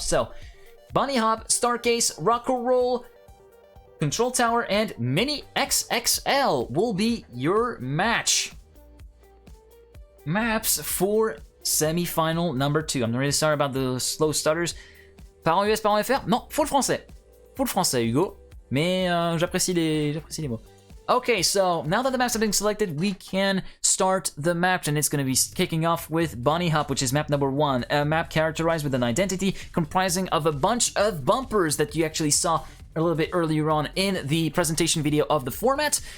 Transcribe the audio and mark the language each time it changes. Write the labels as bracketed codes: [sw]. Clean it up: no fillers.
[en] So Bunny Hop, Stargaze, Rock and Roll, Control Tower, and Mini XXL will be your match maps for semi-final number 2. I'm really sorry about the slow stutters. [fr] Parents US, parents FR? Non, full français. Full français, Hugo. Mais j'apprécie les mots. [en] Okay, so now that the maps have been selected, we can start the map, and it's going to be kicking off with Bunny Hop, which is map number 1. A map characterized with an identity comprising of a bunch of bumpers that you actually saw a little bit earlier on in the presentation video of the format.